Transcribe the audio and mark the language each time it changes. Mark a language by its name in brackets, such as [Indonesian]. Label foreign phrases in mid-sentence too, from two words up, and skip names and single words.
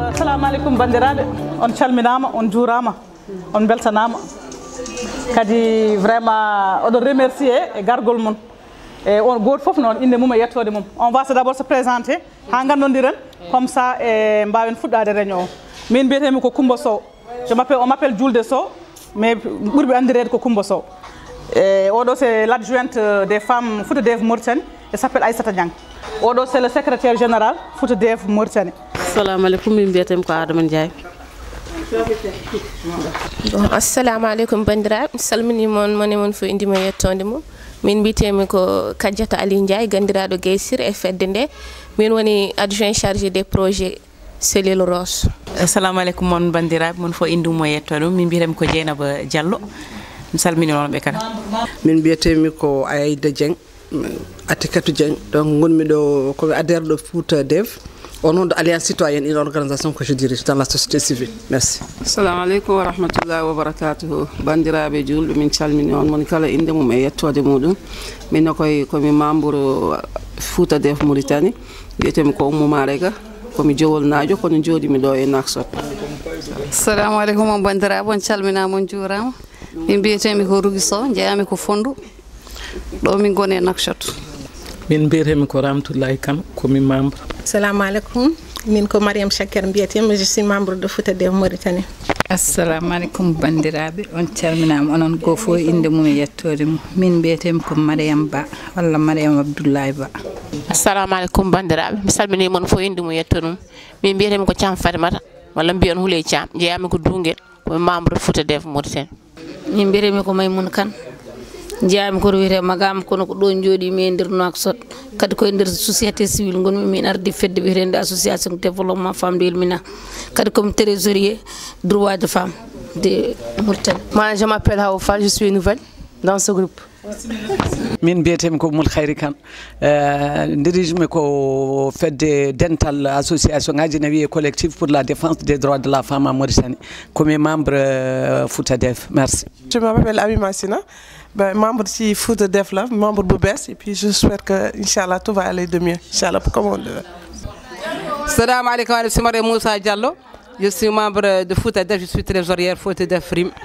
[Arabic] السلام عليكم [Fula] bandiraɓe, on calminama, on juurama, on beltanama. Kadi vraiment on remercier e gargol mon. Et on goto fof non inde mum e yettode mum. [French] On va d'abord se présenter [Fula] ha gandodiren [French] comme ça [Fula] e mbawen fuɗɗade [French] réunion. [Fula] Min biyetemi ko Coumba Sow. [French] On m'appelle Julde Sow, mais [Fula] ɓurɓe andirede ko Coumba Sow. [French] Et oɗo c'est l'adjointe des femmes Fouta Dev Mauritanie, elle s'appelle Aïssata Niang. Oɗo c'est le secrétaire général Fouta Dev Mauritanie. [Arabic] السلام عليكم, [Fula] min biyetem ko Adama Ndiaye. [Arabic] السلام عليكم [Fula] bandiraɓe, mi salmini mon fo indima yettonde mum. Min bitemi ko Kadiata Ali Ndiaye, gandiraɗo Gueysir e fedde nde. Min woni [French] adjoint chargé des projets cellule Ross. [Arabic] السلام عليكم [Fula] mon bandiraɓe, mon fo induma yettode min bitemi ko Dieynaba Diallo. Mi salmini non ɓe kala. Min biyetemi ko Aïda Dieng, Atikatou Dieng, donc gonmi ɗo komi adhère ɗo Fouta Dev [French] au nom de l'Alliance citoyenne, une organisation que je dirige dans la société civile. Merci. [Arabic] السلام عليكم ورحمة الله وبركاته. [Fula] Bandiraɓe julɓe min calmini on moni kala inde mum e yettode muɗum. Min komi membre Fouta Dev Mauritanie. Biyetemi ko Oumou Marega, komi jowol najo kono joɗimi ɗo e Nouakchott. [Arabic] السلام عليكم [Fula] on bandiraɓe, on calminama on juurama. Min biyetemi ko Rougui Sow, jeeyami ko Fondou. Ɗo min goni e Nouakchott. Min biyetemi ko Ramtoulaye Kane, komi membre. [Arabic] السلام عليكم, [Fula] min ko Mariam Chaker biyetemi, [French] je suis membre de Fouta Dev Mauritanie. [Arabic] السلام عليكم [Fula] bandiraɓe, on calminama onon go fo inde mum e yettode mum. Min biyetemi ko Mariam Ba walla Mariam Abdoulaye Ba. [Arabic] السلام عليكم [Fula] bandiraɓe, mi salmini mon fo inde mum e yettode mum. Min biyetemi ko Thiam Fatimata walla mbiyon Houleye Thiam, jeeyami ko Dounguel, ko membre Fouta Dev Mauritanie. Min biyetemi ko Maymouna Kane. Jeeyami ko wiyete magam kono ko ɗon jooɗimi e nder Nouakchott kadi koye nder [French] société civile [Fula] gonmi min ardi fedde wiyetende [French] association développement femme de Elmina [Fula] kadi [French] comme trésorier droit de femme de Mauritanie. Moi je m'appelle Hawa Fall, je suis nouvelle dans ce groupe. [Fula] Min biyetemi ko Moul Khayri Kane, dirige ko fedde dental association ngaji na wiye [French] collectif pour la défense des droits de la femme en Mauritanie comme membre Fouta Dev. Merci. Je m'appelle Ami Massina, membre de Fouta Dev là, membre Boubès, et puis j'espère que Inch'Allah tout va aller de mieux. Inch'Allah, comme on le veut. [Arabic] سلام عليكم, [French] je suis Marie Moussa Diallo. Je suis membre de Fouta Dev, je suis trésorière Fouta Dev Rim.